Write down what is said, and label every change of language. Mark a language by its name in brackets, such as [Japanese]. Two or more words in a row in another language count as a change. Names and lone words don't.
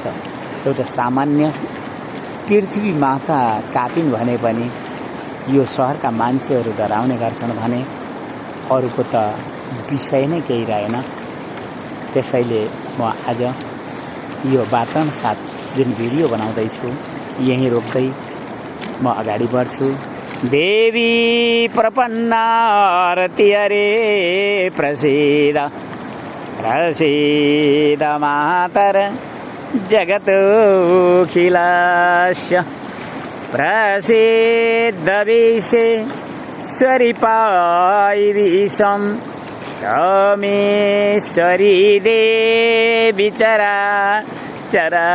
[Nepali] एउटा सामान्य पृथ्वी माता कापिन् भने पनि यो सहरका मान्छेहरू डराउने गर्छन् भने अरूको त विषय नै केही रहेन। त्यसैले म आज यो वातावरण साथ जुन भिडियो बनाउँदैछु यहीँ रोक्दै म अगाडि बढ्छु। [Sanskrit] देवी प्रपन्नारति हरे प्रसीद प्रसीद मातर जगतोऽखिलस्य प्रसिद्ध विश्वेश्वरी पाई विषम रमेश्वरी देवी चरा चरास्य।